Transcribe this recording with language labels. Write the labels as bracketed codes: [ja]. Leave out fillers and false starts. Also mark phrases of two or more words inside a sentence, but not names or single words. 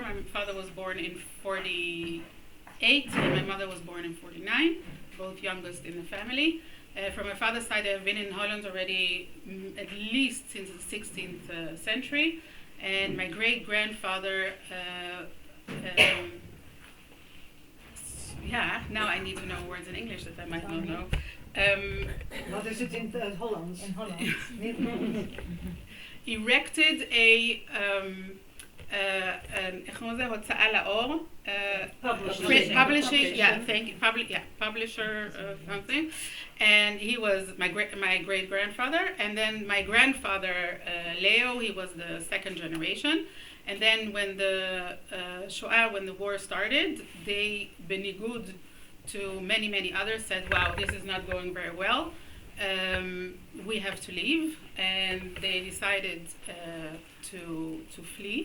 [en] My father was born in 48, and my mother was born in 49, both youngest in the family. From my father's side, I've been in Holland already at least since the 16th century. And my great-grandfather, now I need to know words in English that I might not know. [nl] Wat is het in het Hollands? In Hollands. [en] Erected a [he] הוצאה לאור, [en] publishing, publisher something, and he was my great grandfather, and then my grandfather Leo, he was the second generation, and then when the Shoah, when the war started, they, benigud to many others, said, wow, this is not going very well, we have to leave, and they decided to flee.